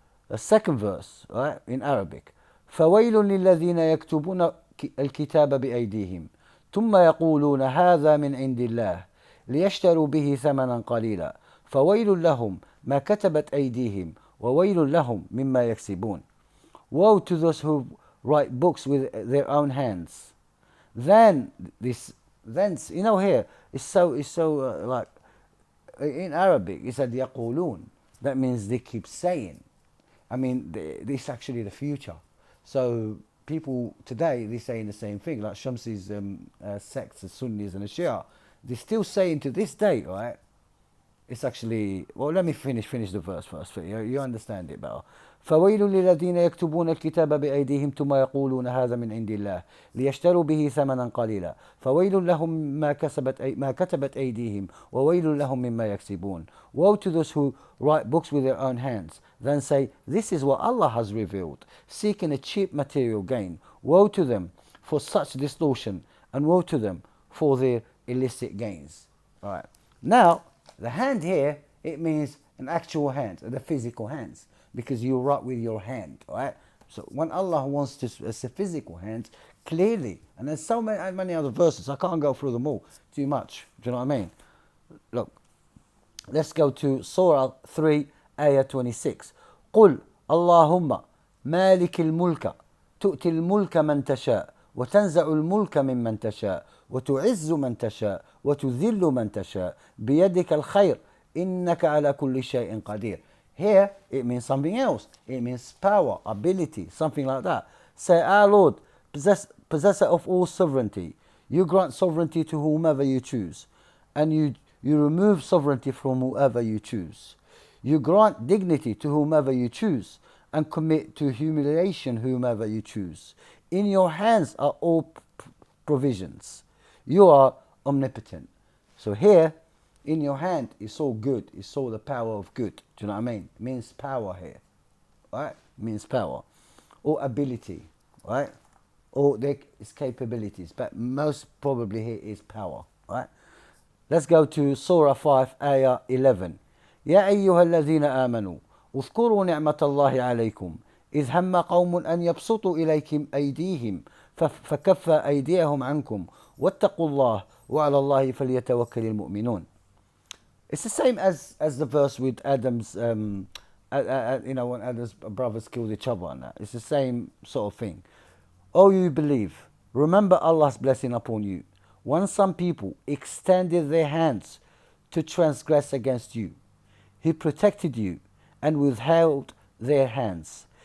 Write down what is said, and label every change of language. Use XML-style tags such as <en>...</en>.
<en>The second verse, right, in Arabic.</en> <ar>فويل للذين يكتبون الكتاب بأيديهم ثم يقولون هذا من عند الله ليشتروا به ثمنا قليلا فويل لهم ما كتبت أيديهم وويل لهم مما يكسبون.</ar> <en>Woe to those who write books with their own hands. Then here it's so like in Arabic it said</en> <ar>يقولون.</ar> <en>That means they keep saying. I mean, this is actually the future. So people today, they're saying the same thing, like Shamsi's sects, the Sunnis and the Shia. They're still saying to this day, right? It's actually, well, let me finish the verse first. You understand it better.</en> <ar>فويل للذين يكتبون الكتاب بأيديهم ثم يقولون هذا من عند الله ليشتروا به ثمنا قليلا فويل لهم ما كتبت أيديهم وويل لهم مما يكسبون.</ar> <en>Woe to those who write books with their own hands, then say, this is what Allah has revealed, seeking a cheap material gain. Woe to them for such distortion, and woe to them for their illicit gains. All right. Now, the hand here, it means an actual hand, the physical hands, because you write with your hand, right? So when Allah wants to as a physical hand, clearly, and there's so many other verses, I can't go through them all, too much, do you know what I mean? Look, let's go to Surah 3, Ayah 26.</en> <ar>قل اللهم مالك الملك تؤتي الملك من تشاء وتنزع الملك ممن تشاء وتعز من تشاء وتذل من تشاء بيدك الخير إنك على كل شيء قدير.</ar> <en>Here it means something else. It means power, ability, something like that. Say, our Lord, possessor of all sovereignty, you grant sovereignty to whomever you choose, and you remove sovereignty from whoever you choose. You grant dignity to whomever you choose, and commit to humiliation whomever you choose. In your hands are all provisions. You are omnipotent. So here, in your hand is all good. It's all the power of good. Do you know what I mean? It means power here. Right? It means power. Or ability. Right? Or its capabilities. But most probably here is power. Right? Let's go to Surah 5, Ayah 11.</en> <ar>يا أيها الذين آمنوا اذكروا نعمة الله عليكم إذ هم قوم أن يبسطوا إليكم أيديهم فكف أيديهم عنكم واتقوا الله وعلى الله فليتوكل المؤمنون.</ar> <en>It's the same as the verse with Adam's, when Adam's brothers killed each other and that. It's the same sort of thing. Oh, you believe, remember Allah's blessing upon you. When some people extended their hands to transgress against you, He protected you and withheld their hands.</en>